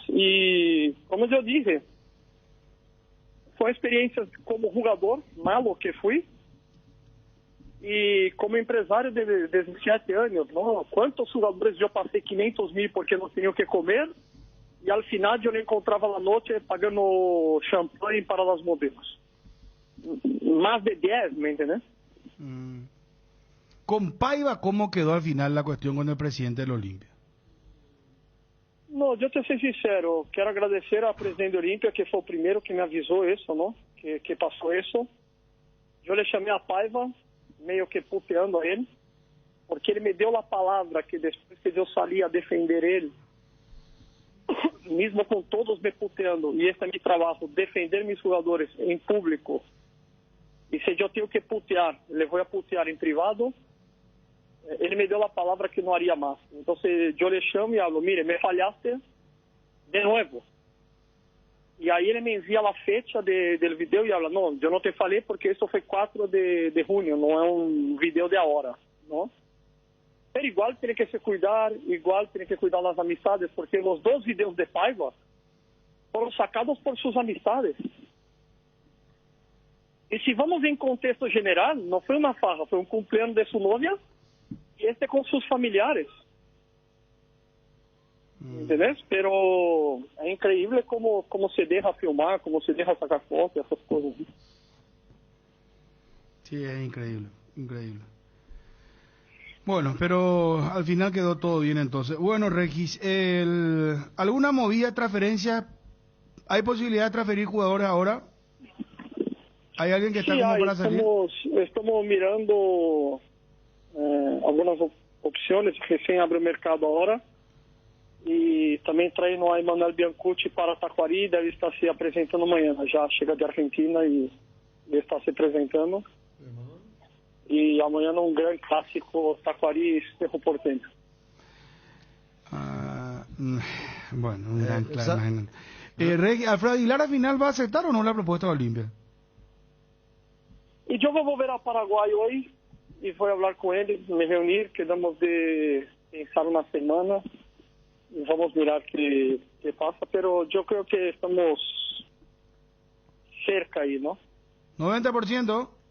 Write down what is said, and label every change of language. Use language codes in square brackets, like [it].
[pt] E, como eu disse, foi uma experiência como jogador, malo que fui, e como empresário de 17 anos, não? Quantos jogadores eu passei 500 mil porque não tinham o que comer, e ao final eu não encontrava na noite pagando champanhe para os modelos. Mais de 10, [es] ¿me entiendes? Con Paiva, ¿cómo quedó al final la cuestión con el presidente del Olimpia? [pt] Não, eu te ser sincero, quero agradecer ao presidente do Olímpia, que foi o primeiro que me avisou isso, não? Que passou isso. Eu lhe chamei a Paiva, meio que puteando a ele, porque ele me deu a palavra que depois que eu saía a defender ele, mesmo com todos me puteando, e esse é meu trabalho, defender meus jogadores em público, e se eu tenho que putear, ele vai putear em privado, ele me deu a palavra que não haria mais. Então, eu lhe chamo e falo, mire, me falhaste de novo. E aí ele me envia a fecha do vídeo e fala, não, eu não te falei porque isso foi 4 de junho, não é um vídeo de agora, não? Pero igual tem que se cuidar, igual tem que cuidar das amizades, porque os 2 vídeos de Paiva foram sacados por suas amizades. E se vamos em contexto geral, não foi uma farra, foi um cumpleaños de sua novia, [es] y este con sus familiares. ¿Entendés? Pero es increíble cómo se deja filmar, cómo se deja sacar fotos, esas cosas. Sí, es increíble, increíble. Bueno, pero al final quedó todo bien entonces. Bueno, Regis, ¿alguna movida de transferencia? ¿Hay posibilidad de transferir jugadores ahora? ¿Hay alguien que está como para salir? [pt] Estamos mirando algumas opções, recém abre o mercado agora, e também traindo a Emanuel Biancucci para Taquari, deve estar se apresentando amanhã, já chega de Argentina e está se apresentando, e amanhã um grande clássico Taquari e Cerro Porteño. [es] Bueno, un gran clásico. ¿Alfredo Aguilar al final va a aceptar o no la propuesta de Olimpia? [pt] E eu vou volver a Paraguai hoje, e vou falar com ele, me reunir, quedamos de pensar uma semana e vamos mirar que passa, pero eu creio que estamos cerca aí, não? [es] 90%?